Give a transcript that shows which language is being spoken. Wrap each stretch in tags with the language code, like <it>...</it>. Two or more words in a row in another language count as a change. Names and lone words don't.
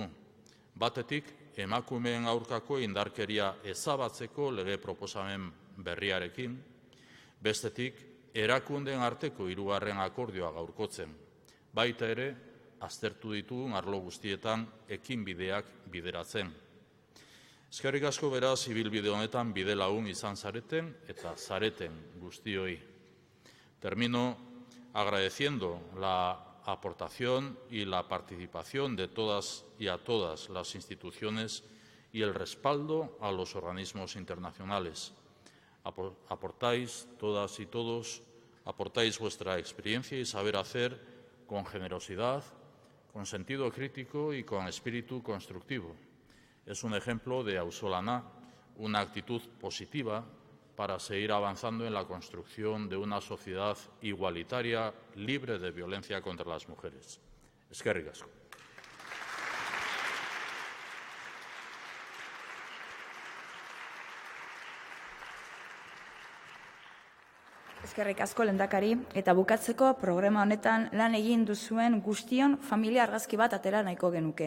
<eu>Batetik, emakumeen aurkako indarkeria ezabatzeko lege proposamen berriarekin, bestetik, erakundeen arteko hirugarren akordioa gaurkotzen. Baita ere, aztertu ditugun arlo guztietan ekinbideak bideratzen. Eskerrik asko beraz ibilbide honetan bide lagun izan zareten eta zareten guztioi.</eu> <es>Termino agradeciendo la aportación y la participación de todas y a todas las instituciones y el respaldo a los organismos internacionales. Aportáis, todas y todos, aportáis vuestra experiencia y saber hacer con generosidad, con sentido crítico y con espíritu constructivo. Es un ejemplo de auzolana, una actitud positiva para seguir avanzando en la construcción de una sociedad igualitaria, libre de violencia contra las mujeres.</es> <eu>Eskerrik asko. Eskerrik asko lehendakari, eta bukatzeko programa honetan lan egin duzuen guztion familia argazki bat atera nahiko genuke.</eu>